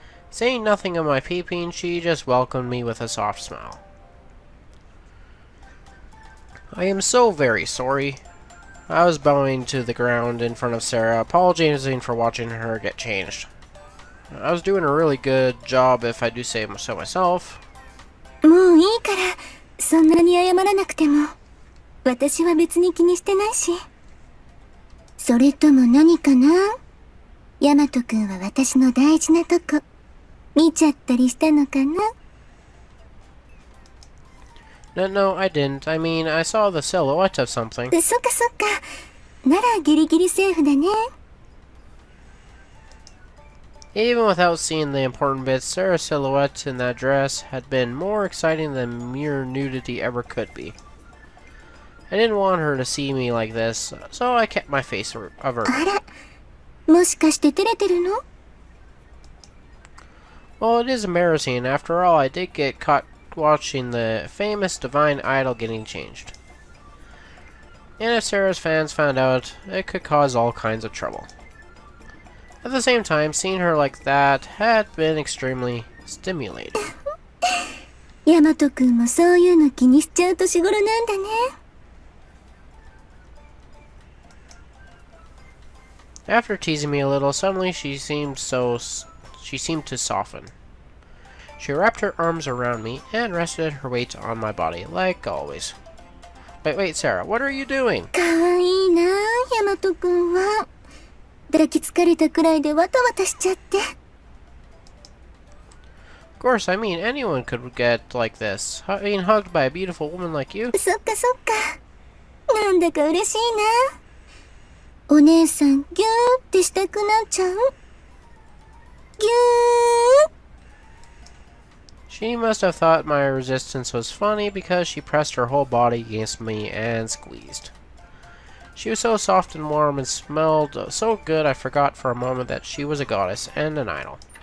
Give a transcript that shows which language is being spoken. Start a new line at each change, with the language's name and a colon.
English: Saying nothing of my peeping, she just welcomed me with a soft smile. I am so very sorry. I was bowing to the ground in front of Sarah, apologizing for watching her get changed. I was doing a really good job, if I do say so myself.
Japanese: もういいから、そんなに謝らなくても。私は別に気にしてないし。それとも何かな？ヤマトくんは私の大事なとこ、見ちゃったりしたのかな？
English: No, I didn't. I mean, I saw the silhouette of something.
Japanese: そっかそっか。ならギリギリセーフだね。
English: Even without seeing the important bits, Sarah's silhouette in that dress had been more exciting than mere nudity ever could be. I didn't want her to see me like this, so I kept my face averted.
Japanese: あら、もしかして照れてるの？
English: Well, it is embarrassing. After all, I did get caught watching the famous divine idol getting changed. And if Sarah's fans found out, it could cause all kinds of trouble. At the same time, seeing her like that had been extremely stimulating.
Japanese: ヤマトくんもそういうの気にしちゃう年頃なんだね。
English: After teasing me a little, suddenly she seemed to soften. She wrapped her arms around me and rested her weight on my body, like always. Wait, Sarah, what are you doing?
Japanese: かわいいな、ヤマトくんは。抱きつかれたくらいでわたわたしちゃって。
English: Of course, I mean, anyone could get like this. Being hugged by a beautiful woman like you.
Japanese: そっかそっか。なんだか嬉しいな。お姉さん、ギューってしたくなっちゃう？ギュー。
English: She must have thought my resistance was funny because she pressed her whole body against me and squeezed. She was so soft and warm and smelled so good I forgot for a moment that she was a goddess and an idol.